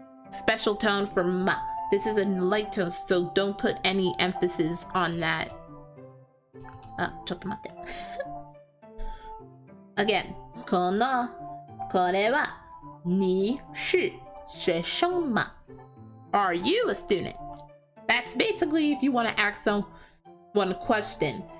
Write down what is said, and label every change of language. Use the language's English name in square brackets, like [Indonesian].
[English] special tone for ma. This is a light tone, so don't put any emphasis on that. [Japanese] ちょっと待って。 [Chinese] Again, [Japanese] これは [Chinese] 你是学生吗? [English] Are you a student? That's basically if you want to ask someone a question.